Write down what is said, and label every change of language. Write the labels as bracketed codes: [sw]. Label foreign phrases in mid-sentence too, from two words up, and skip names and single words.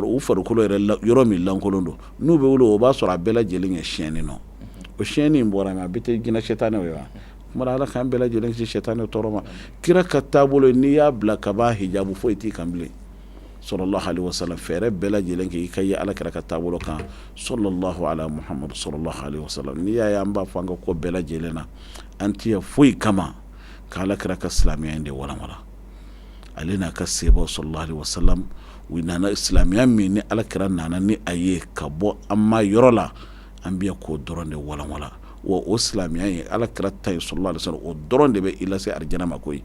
[bm] u farikolo yɛrɛ yɔrɔ min lankolon don n'u bɛ wuli o b'a sɔrɔ a bɛɛ lajɛlen ye siyɛnni nɔ o siyɛnni in bɔra min a bɛ tɛ jinɛ shetani ye wa kuma ala k'an bɛɛ lajɛlen kisi shetani tɔɔrɔ ma kira ka taabolo n'i y'a bila ka ban hijabu foyi t'i kan bilen [ar] صلى الله عليه وسلم [bm] fɛɛrɛ bɛɛ lajɛlen kɛ i ka ye ala kira ka taabolo kan [ar] صلى الله على محمد صلى الله عليه وسلم [bm] n'i y'a ye an b'a fɔ an ka ko bɛɛ lajɛlen na an tɛ foyi kama ka ala kira ka silamɛya in de walanwala ale n'a ka sebaw [ar] صلى الله عليه وسلم [bm] u nana silamɛya min ni ala kira nana ni a ye ka bɔ an ma yɔrɔ la an bɛ k'o dɔrɔn de walanwala wa o silamɛya ye ala kira ta ye [ar] صلى الله عليه وسلم [bm] o dɔrɔn de bɛ i lase arijana ma koyi